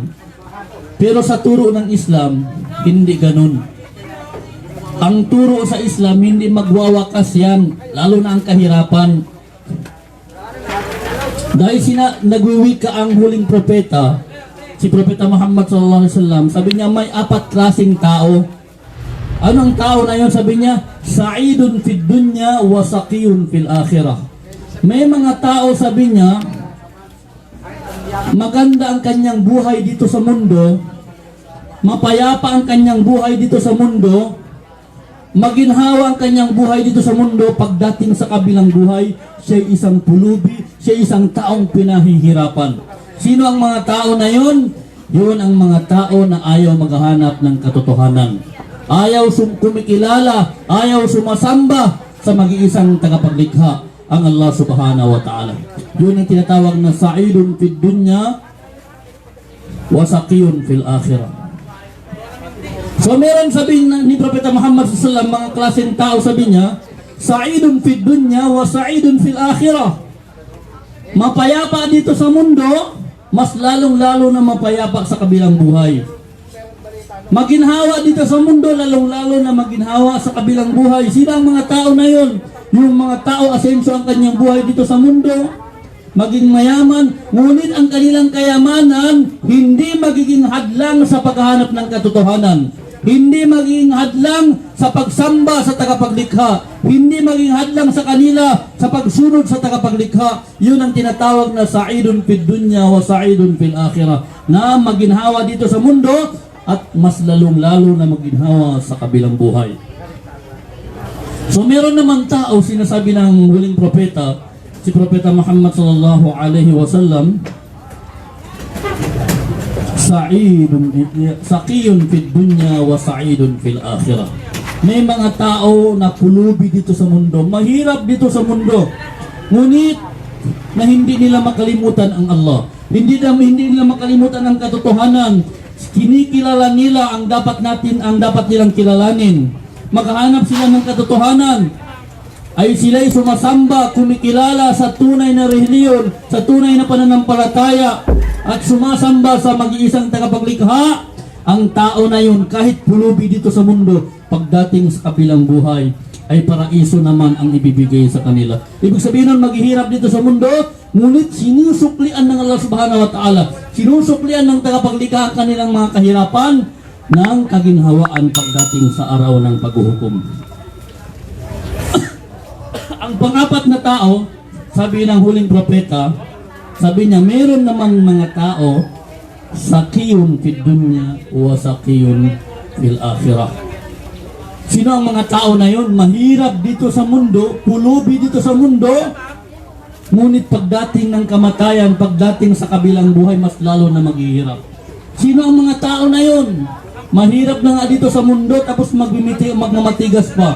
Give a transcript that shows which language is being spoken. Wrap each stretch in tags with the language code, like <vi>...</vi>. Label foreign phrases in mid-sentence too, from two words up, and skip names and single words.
<tl>Pero sa turo ng Islam, hindi ganon. Ang turo sa Islam, hindi magwawakas yan, lalo na ang kahirapan. Dahil nagwiwika ang huling propeta, si Propeta Muhammad</tl> <ar>صلى الله عليه وسلم,</ar> <tl>sabi niya may 4 klaseng tao. Anong tao na yun? Sabi niya,</tl> <ar>سعيد في الدنيا وشقي في الآخرة.</ar> <tl>May mga tao, sabi niya, maganda ang kanyang buhay dito sa mundo, mapayapa ang kanyang buhay dito sa mundo, maginhawa ang kanyang buhay dito sa mundo, pagdating sa kabilang buhay, siya isang pulubi, siya isang taong pinahihirapan. Sino ang mga tao na yun? Yun ang mga tao na ayaw maghahanap ng katotohanan. Ayaw kumikilala, ayaw sumasamba sa mag-iisang tagapaglikha, ang Allah</tl> <ar>سبحانه وتعالى.</ar> <tl>Yun ang tinatawag na</tl> <ar>سعيد في الدنيا وشقي في الآخرة.</ar> <tl>So meron sabihin ni Propeta Muhammad</tl> <ar>صلى الله عليه وسلم,</ar> <tl>mga klaseng tao, sabi niya,</tl> <ar>سعيد في الدنيا وسعيد في الآخرة.</ar> <tl>Mapayapa dito sa mundo, mas lalong-lalo na mapayapa sa kabilang buhay. Maginhawa dito sa mundo, lalong-lalo na maginhawa sa kabilang buhay. Sino ang mga tao na yon? Yung mga tao asenso ang kanyang buhay dito sa mundo, maging mayaman, ngunit ang kanilang kayamanan hindi magiging hadlang sa paghahanap ng katotohanan. hindi maging hadlang sa pagsamba sa tagapaglikha, hindi maging hadlang sa kanila sa pagsunod sa tagapaglikha. Yun ang tinatawag na</tl> <ar>سعيد في الدنيا وسعيد في الآخرة,</ar> <tl>na maginhawa dito sa mundo at mas lalong-lalo na maginhawa sa kabilang buhay. So meron naman tao, sinasabi ng huling propeta, si Propeta Muhammad</tl> <ar>صلى الله عليه وسلم, شقي في الدنيا وسعيد في الآخرة.</ar> <tl>May mga tao na pulubi dito sa mundo, mahirap dito sa mundo, ngunit na hindi nila makalimutan ang Allah. Hindi nila makalimutan ang katotohanan. Kinikilala nila ang dapat nilang kilalanin. Maghahanap sila ng katotohanan, ay sila'y sumasamba, kumikilala sa tunay na relihiyon, sa tunay na pananampalataya, at sumasamba sa mag-iisang tagapaglikha. Ang tao na yun, kahit pulubi dito sa mundo, pagdating sa kabilang buhay, ay paraiso naman ang ibibigay sa kanila. Ibig sabihin nun, maghihirap dito sa mundo, ngunit sinusuklian ng Allah</tl> <ar>سبحانه وتعالى,</ar> <tl>sinusuklian ng tagapaglikha ang kanilang mga kahirapan ng kaginhawaan pagdating sa araw ng paghuhukom. Ang pangapat na tao, sabi ng huling propeta, sabi niya, meron namang mga tao,</tl> <ar>شقي في الدنيا وشقي في الآخرة.</ar> <tl>Sino ang mga tao na yun? Mahirap dito sa mundo, pulubi dito sa mundo, ngunit pagdating ng kamatayan, pagdating sa kabilang buhay, mas lalo na maghihirap. Sino ang mga tao na yun? Mahirap na nga dito sa mundo, tapos magmamatigas pa.</tl>